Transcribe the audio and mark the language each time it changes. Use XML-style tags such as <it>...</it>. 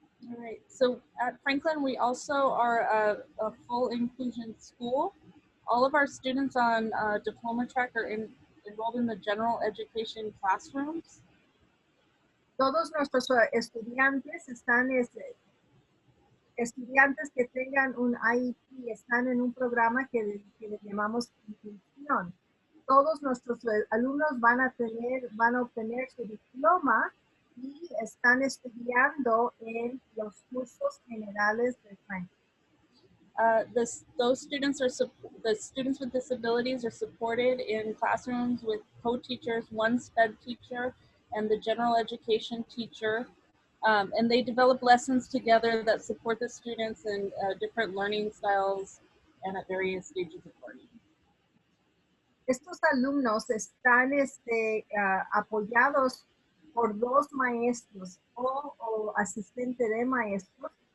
<en>All right, so at Franklin, we also are a full inclusion school. All of our students on diploma track are enrolled in the general education classrooms.</en> <es>Todos nuestros estudiantes estudiantes que tengan un IEP están en un programa que le llamamos inclusión. Todos nuestros alumnos van a obtener su diploma y están estudiando en los cursos generales de Franklin.</es> <en>The students with disabilities are supported in classrooms with co-teachers, one SPED teacher, and the general education teacher. And they develop lessons together that support the students in different learning styles and at various stages of learning.</en> <es>Estos alumnos están apoyados por 2 maestros o asistente de maestros.</es>